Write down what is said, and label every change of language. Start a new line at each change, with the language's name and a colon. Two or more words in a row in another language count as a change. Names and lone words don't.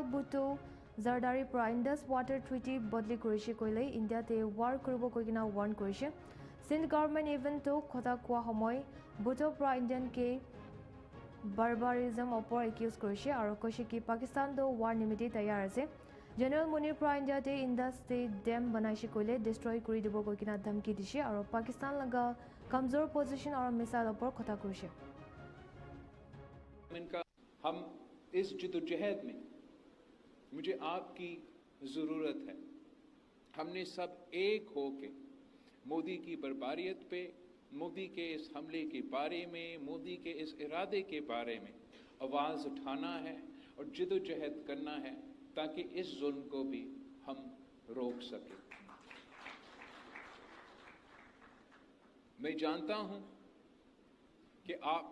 Naga Pidgin: Bhutto Zardari pra Indus Water Treaty bodli korise koile India te war koribo koigina warn korise Sindh government even to khota kwa homoy Bhutto pra Indian ke barbarism opor accuse korise aro koise ki Pakistan do war nimiti tayar ase General Munir pra India te Indus te dam banaishi koile destroy kori dibo koikina dhamki dishe aro Pakistan laga kamzor position aro missile opor khota korise
Urdu: ان کا ہم اس جدوجہد میں مجھے آپ کی ضرورت ہے ہم نے سب ایک ہو کے مودی کی بربریت پہ مودی کے اس حملے کے بارے میں مودی کے اس ارادے کے بارے میں آواز اٹھانا ہے اور جدوجہد کرنا ہے تاکہ اس ظلم کو بھی ہم روک سکیں میں جانتا ہوں کہ آپ